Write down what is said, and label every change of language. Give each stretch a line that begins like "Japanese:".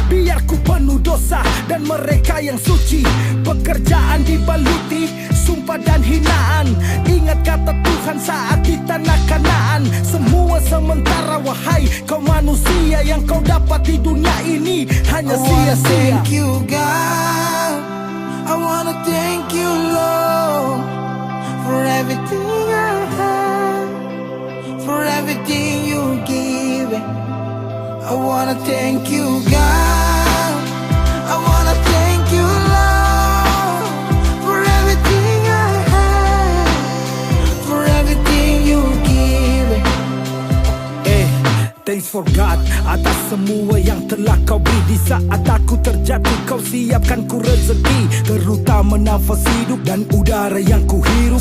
Indonesian: Biar ku penuh dosa dan mereka yang suci. Pekerjaan dibaluti sumpah dan hinaan. Ingat kata Tuhan saat di tanah Kanaan. Semua sementara wahai kau manusia. Yang kau dapat di dunia ini hanya sia-sia.
English: Thank you, God. I wanna thank you, Lord, for everything I have, for everything you give. I wanna thank you, God. I wanna thank you, Lord, for everything I have, for everything you give. Thanks for God
Indonesian: atas semua yang telah kau beri. Di saat aku terjatuh kau siapkan ku rezeki, terutama nafas hidup dan udara yang ku hirup.